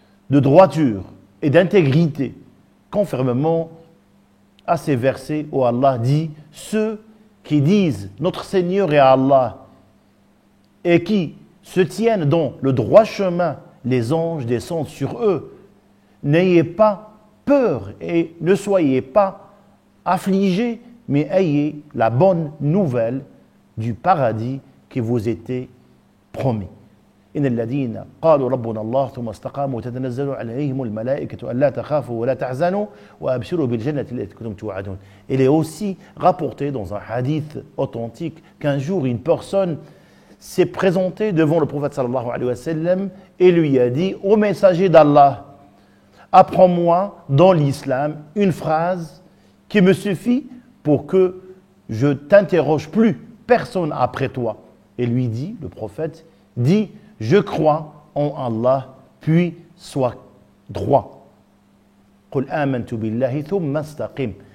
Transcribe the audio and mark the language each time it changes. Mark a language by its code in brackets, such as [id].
[fr] de droiture et d'intégrité, conformément à ces versets où Allah dit « Ceux qui disent notre Seigneur est Allah et qui se tiennent dans le droit chemin, les anges descendent sur eux. N'ayez pas peur et ne soyez pas affligés, mais ayez la bonne nouvelle du paradis qui vous était promis. [ar] إن الذين قالوا ربنا الله ثم استقاموا تتنزل عليهم الملائكة ألا تخافوا ولا تحزنوا وأبشروا بالجنة التي كنتم توعدون. [fr] Il est aussi rapporté dans un hadith authentique qu'un jour une personne s'est présentée devant le prophète sallallahu alayhi wa sallam et lui a dit « Ô messager d'Allah, apprends-moi dans l'islam une phrase qui me suffit pour que je t'interroge plus personne après toi. » Et lui dit, le prophète, dit « Je crois en Allah, puis sois droit. » [ar] قُلْ آمَنْتُ بِاللَّهِ ثُمَّ اسْتَقِمْ.